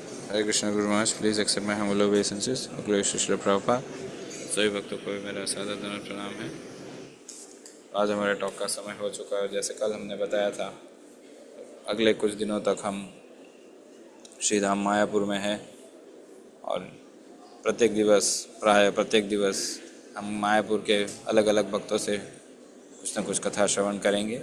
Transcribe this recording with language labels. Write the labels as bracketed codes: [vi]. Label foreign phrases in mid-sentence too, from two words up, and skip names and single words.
[hi] हरे कृष्ण गुरु महाराज, [en] please accept my humble obeisances. अग्रज श्री प्रभुपाद। [hi] सभी भक्तों को मेरा सादर दंड प्रणाम है। आज हमारे टॉक का समय हो चुका है। जैसे कल हमने बताया था, अगले कुछ दिनों तक हम श्रीधाम मायापुर में हैं और प्राय प्रत्येक दिवस हम मायापुर के अलग अलग भक्तों से कुछ न कुछ कथा श्रवण करेंगे।